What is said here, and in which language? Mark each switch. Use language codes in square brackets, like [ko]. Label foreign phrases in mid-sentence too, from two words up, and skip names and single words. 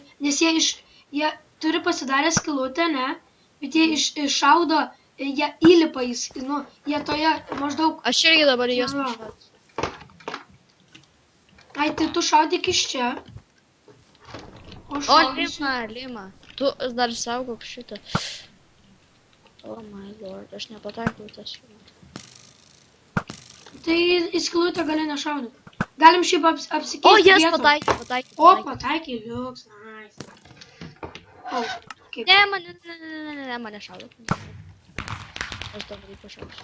[lt] Nes jie turi pasidarę skylutę, ne? Bet jie iššaudo, jie įlipa į, nu, jie toje maždaug. Aš irgi dabar jos pašaudžiu. Ai, tai tu šaudyk iš čia. O, Lima. Tu dar saugok šitą. [en] Oh my lord, [lt] aš nepataikau tas šitą. Tai į skylutę gali nešaudyti. Galim šiaip apsikeisti. O, jas pataikiai. O, pataikiai, liuks, nice. O, kaip. Ne, mane šaudo. Aš dabar jį pašauksiu.